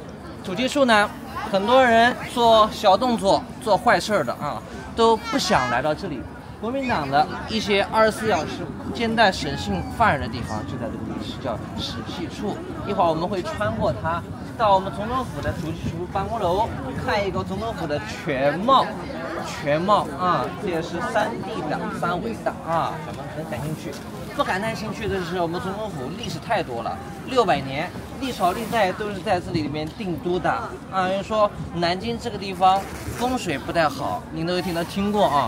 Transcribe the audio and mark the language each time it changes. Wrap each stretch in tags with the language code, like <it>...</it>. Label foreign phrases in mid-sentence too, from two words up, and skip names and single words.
<zh>主計處呢，很多人做小動作、做壞事的啊，都不想來到這裡。國民黨的一些24小時接待審訊犯人的地方就在這個位置，叫審計處。一會兒我們會穿過它，到我們總統府的主計處辦公樓，看一個總統府的全貌啊，這也是3D 的3維的啊，咱們很感興趣。不感興趣的是，我們總統府歷史太多了，600年，歷朝歷代都是在這裡面定都的啊。人說南京這個地方風水不太好，您都聽過啊。</zh>